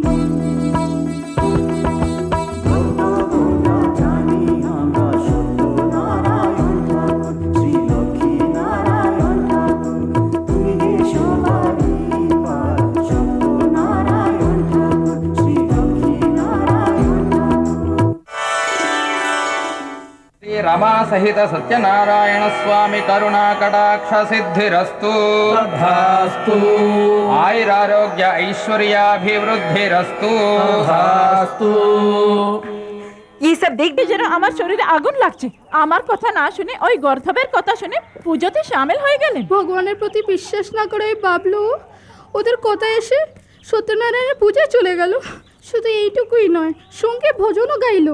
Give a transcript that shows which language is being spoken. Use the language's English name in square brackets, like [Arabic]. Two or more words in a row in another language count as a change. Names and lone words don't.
[Bangla] জানি আমরা সত্য নারায়ণ ঠাকুর শ্রী লক্ষ্মী নারায়ণ ঠাকুর তুমি যে সবারই পার সত্য নারায়ণ ঠাকুর শ্রী লক্ষ্মী নারায়ণ ঠাকুর [Sanskrit] श्री रमा सहित सत्यनारायण स्वामि करुणा कटाक्ष सिद्धिरस्तु आयुरारोग्य ऐश्वर्याभिवृद्धिरस्तु [Bangla] এই সব দেখবি যেন আমার শরীরে আগুন লাগছে। আমার কথা না শুনে ওই গর্ধবের কথা শুনে পুজোতে সামিল হয়ে গেলেন। ভগবানের প্রতি বিশ্বাস না করে ওই বাবলু ওদের কথা এসে সত্যনারায়ণের পূজায় চলে গেল। শুধু এইটুকুই নয়, সঙ্গে ভজনও গাইলো।